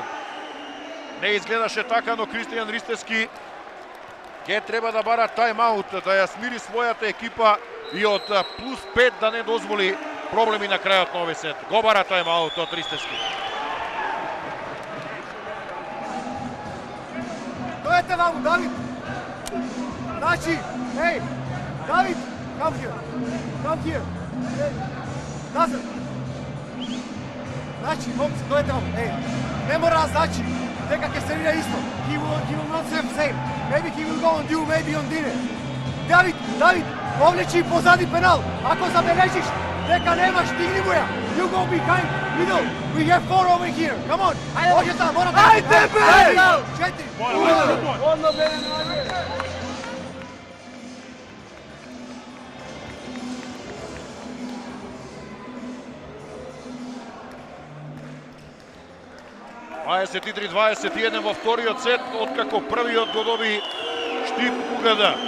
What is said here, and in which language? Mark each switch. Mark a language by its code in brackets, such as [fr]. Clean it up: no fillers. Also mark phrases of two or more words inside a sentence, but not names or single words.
[mk] Не изгледаше така, но Кристијан Ристевски ќе треба да бара тајм-аут, да ја смири својата екипа и од плюс 5 да не дозволи проблеми на крајот на овој сет. Го бара тајм-аут од Ристевски. Дојдете ваму, Давид! Значи, ей, Давид, [en] come here. Hey. Doesn't. [mk] Значи, момци, дојдете вам. Еј, не мора да значи дека ќе сервира исто. [en] He will not serve same. Maybe he will go on you, maybe on Dine. [mk] Давид, повлечи позади пенал. Ако забележиш дека немаш, дигни му ја. [en] You go behind, middle. We have 4 over here. Come on. [mk] Оѓе там, мора да. Ајде бе! 4. Одно бе, најде! 23-21 во вториот сет, откако првиот го доби Штип УГД.